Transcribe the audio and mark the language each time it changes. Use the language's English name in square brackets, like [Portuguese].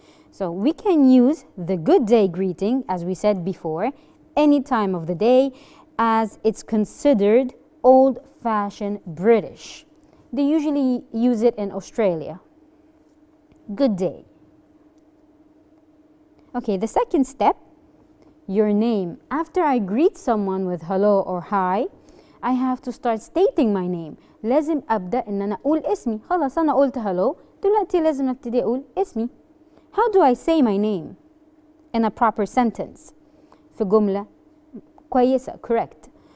[English] So we can use the good day greeting, as we said before, any time of the day, as it's considered old-fashioned British. They usually use it in Australia. Good day. Okay, the second step, your name. After I greet someone with hello or hi, I have to start stating my name. [Arabic] لازم أبدأ إن أنا أقول اسمي. خلاص أنا قلت hello، دلوقتي لازم أبتدي أقول اسمي. [English] How do I say my name in a proper sentence? [Arabic] في جملة كويسة, [English] correct.